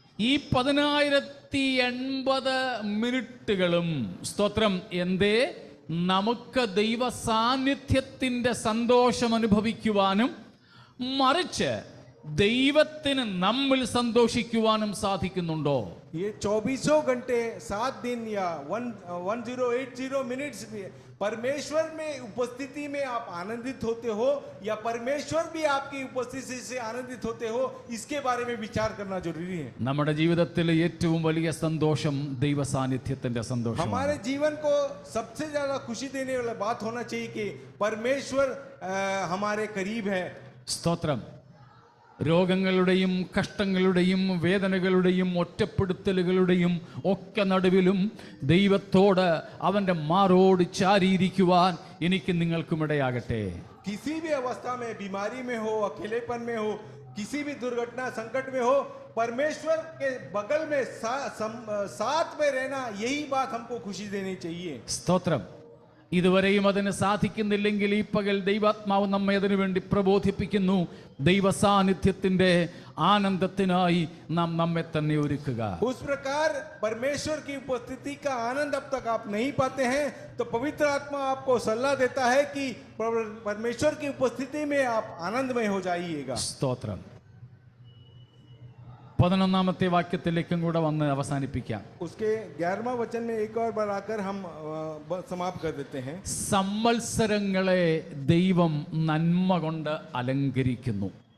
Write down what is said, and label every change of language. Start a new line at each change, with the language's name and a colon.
Malayalam: ഈ 10,080 മിനിറ്റുകളും സ്തോത്രം എന്തേ നമുക്ക് ദൈവ സാന്നിധ്യത്തിൻ്റെ സന്തോഷം അനുഭവിക്കുവാനും മറിച്ച് ദൈവത്തിന് നമ്മിൽ സന്തോഷിക്കുവാനും സാധിക്കുന്നുണ്ടോ?
Hindi: ये 24 घंटे 7 दिन या 1080 मिनट्स परमेश्वर में उपस्थिति में आप आनंदित होते हो, या परमेश्वर भी आपकी उपस्थिति से आनंदित होते हो? इसके बारे में विचार करना जरूरी है.
Malayalam: നമ്മുടെ ജീവിതത്തിലെ ഏറ്റവും വലിയ സന്തോഷം ദൈവ സാന്നിധ്യത്തിന്റെ സന്തോഷം.
Hindi: हमारे जीवन को सबसे ज्यादा खुशी देने वाला बात होना चाहिए कि परमेश्वर हमारे करीब है.
Malayalam: സ്തോത്രം. രോഗങ്ങളുടെയും കഷ്ടങ്ങളുടെയും വേദനകളുടെയും ഒറ്റപ്പെടുത്തലുകളുടെയും ഒക്കെ നടുവിലും ദൈവത്തോട് അവൻ്റെ മാറോട് ചാരിയിരിക്കുവാൻ എനിക്ക് നിങ്ങൾക്കും ഇടയാകട്ടെ.
Hindi: किसी भी अवस्था में, बीमारी में हो, अकेलेपन में हो, किसी भी दुर्घटना संकट में हो, परमेश्वर के बगल में साथ में रहना, यही बात हमको खुशी देनी चाहिए.
Malayalam: സ്തോത്രം. ഇതുവരെയും അതിന് സാധിക്കുന്നില്ലെങ്കിൽ ഈ പകൽ ദൈവാത്മാവ് നമ്മെ അതിനു വേണ്ടി പ്രബോധിപ്പിക്കുന്നു. ദൈവ സാന്നിധ്യത്തിന്റെ ആനന്ദത്തിനായി നാം നമ്മെ തന്നെ ഒരുക്കുക.
Hindi: उस प्रकार परमेश्वर की उपस्थिति का आनंद अब तक आप नहीं पाते हैं, तो पवित्र आत्मा आपको सलाह देता है कि परमेश्वर की उपस्थिति में आप आनंदमय हो जाइएगा.
Malayalam: സ്തോത്രം. 11ാമത്തെ വാക്യത്തിലേക്കും കൂടെ വന്ന് അവസാനിപ്പിക്കാം.
Hindi: उसके 11वां वचन में एक और बार आकर हम समाप्त कर देते हैं.
Malayalam: സംവത്സരങ്ങളെ ദൈവം നന്മ കൊണ്ട് അലങ്കരിക്കുന്നു.